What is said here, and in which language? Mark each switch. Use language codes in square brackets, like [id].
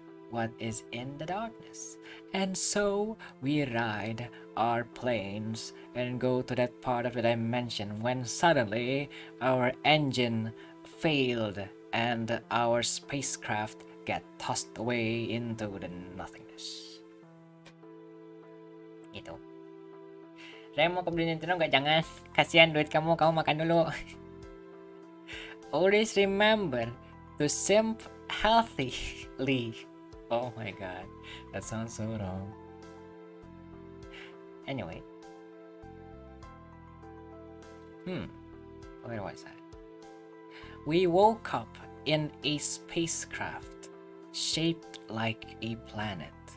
[en] what is in the darkness. And so we ride our planes and go to that part of the dimension when suddenly our engine failed and our spacecraft get tossed away into the nothingness. [id] Gitu. Saya mau ke beli Nintendo nggak? Jangan. Kasihan duit kamu makan dulu. [en] Always remember to simp healthily. Oh my god, that sounds so wrong. Anyway. Where was I? We woke up in a spacecraft shaped like a planet.